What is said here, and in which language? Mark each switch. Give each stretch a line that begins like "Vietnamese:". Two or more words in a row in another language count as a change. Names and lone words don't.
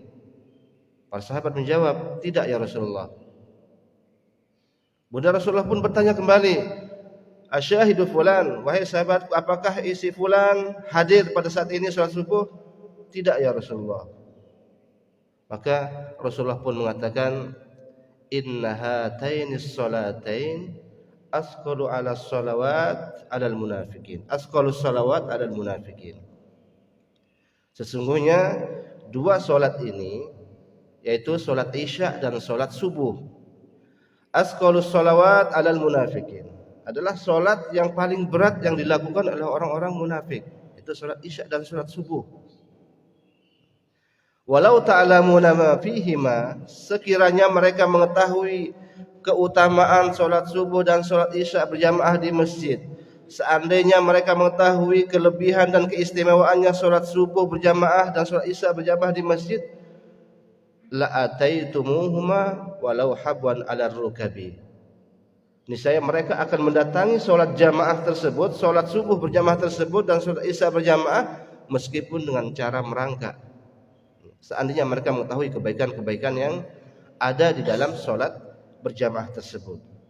Indonesian: Para sahabat menjawab, tidak
Arabic: يا رسول الله.
Indonesian: Bunda Rasulullah pun bertanya kembali,
Arabic: أشاهد فلان,
Indonesian: wahai sahabatku, apakah isi fulan hadir pada saat ini sholat subuh? Tidak
Arabic: يا رسول الله.
Indonesian: Maka Rasulullah pun mengatakan,
Arabic: إن هاتين الصلاتين أثقل على صلوات على المنافقين. أثقل صلوات على المنافقين.
Indonesian: Sesungguhnya dua solat ini, yaitu solat isya dan solat subuh,
Arabic: أثقل صلوات على المنافقين,
Indonesian: adalah solat yang paling berat yang dilakukan oleh orang-orang munafik. Itu solat isya dan solat subuh.
Arabic: ولو تعلمون ما فيهما,
Indonesian: sekiranya mereka mengetahui keutamaan solat subuh dan solat isya berjamaah di masjid, seandainya mereka mengetahui kelebihan dan keistimewaannya solat subuh berjamaah dan solat isya berjamaah di masjid,
Arabic: لأتيتموهما ولو حبوا على ركب.
Indonesian: Niscaya mereka akan mendatangi solat jamaah tersebut, solat subuh berjamaah tersebut dan solat isya berjamaah meskipun dengan cara merangkak. Seandainya mereka mengetahui kebaikan-kebaikan yang ada di dalam solat berjamaah tersebut.